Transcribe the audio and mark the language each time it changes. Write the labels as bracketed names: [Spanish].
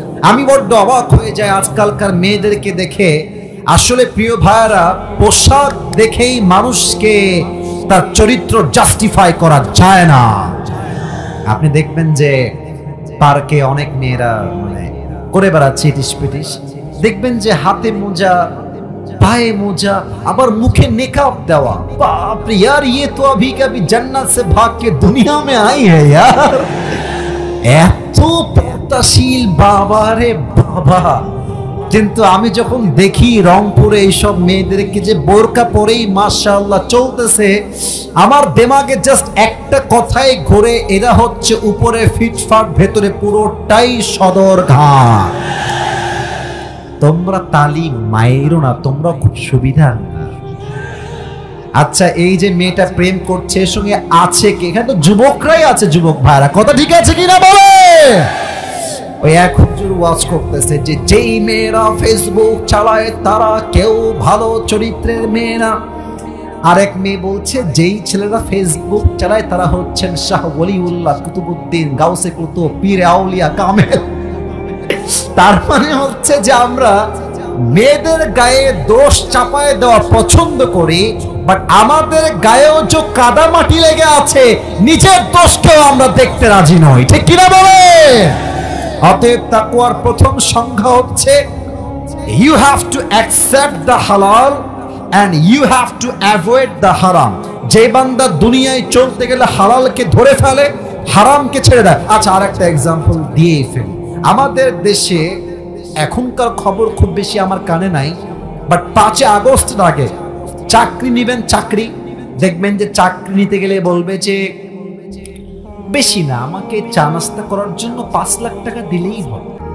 [Bangla] আমি বড্ড অবাক হয়ে যাই আজকালকার মেয়েদেরকে দেখে। আসলে প্রিয় ভাইয়েরা, পোশাক দেখেই মানুষকে তার চরিত্র জাস্টিফাই করা যায় না। আপনি দেখবেন যে পার্কে অনেক মেয়েরা মানে করে বেড়াচ্ছে ইটিস পিটিস, দেখবেন যে হাতে মোজা, পায়ে মোজা, আবার মুখে নেকাব দেওয়া। [Hindi] বাপ রে यार, ये तो अभी कभी जन्नत से भाग के दुनिया में आई है यार। [Bangla] এত পর্দাশীল বাবা রে বাবা। কিন্তু আমি যখন দেখি রংপুরে এইসব মেয়েদেরকে যে বোরকা পরেই মাশাআল্লাহ চলতেছে, আমার দিমাগে জাস্ট একটা কথাই ঘুরে, এরা হচ্ছে উপরে ফিটফাট, ভেতরে পুরোটাই সদরঘাট। তোমরা তালি মাইরো না, তোমরা খুব সুবিধা। আচ্ছা, এই যে মেয়েটা প্রেম করছে, এর সঙ্গে আছে কে? এখানে তো যুবকরাই আছে, যুবক ভাইরা, কথা ঠিক আছে কিনা বলে? ওই এক হুজুর ওয়াজ করতেছে যে যেই মেয়েরা ফেসবুক চালায় তারা কেউ ভালো চরিত্রের মেয়ে না। আরেক মেয়ে বলছে যেই ছেলেরা ফেসবুক চালায় তারা হচ্ছেন শাহ ওলিউল্লাহ, কুতুবউদ্দিন, গাউসে কুতুব, পীর আউলিয়া কামেল। তার মানে হচ্ছে যে আমরা মেয়েদের গায়ে দোষ চাপায় দেওয়া পছন্দ করি, বাট আমাদের গায়েও যে কাদা মাটি লেগে আছে, নিজের দোষকেও আমরা দেখতে রাজি নই, ঠিক কিনা বলে? অতএব তাকওয়ার প্রথম সংজ্ঞা হচ্ছে [English] you have to accept the halal and you have to avoid the haram। [Bangla] যে বান্দা দুনিয়ায় চলতে গেলে হালালকে ধরে ফেলে, হারামকে ছেড়ে দেয়। আচ্ছা, আরেকটা এক্সাম্পল দিয়েই ফেলি। আমাদের দেশে এখনকার খবর খুব বেশি আমার কানে নাই, বাট 5 আগস্টের আগে চাকরি নিবেন, চাকরি দেখবেন যে চাকরি নিতে গেলে বলবে যে বেশি না, আমাকে চা নাস্তা করার জন্য 5 লাখ টাকা দিলেই হবে।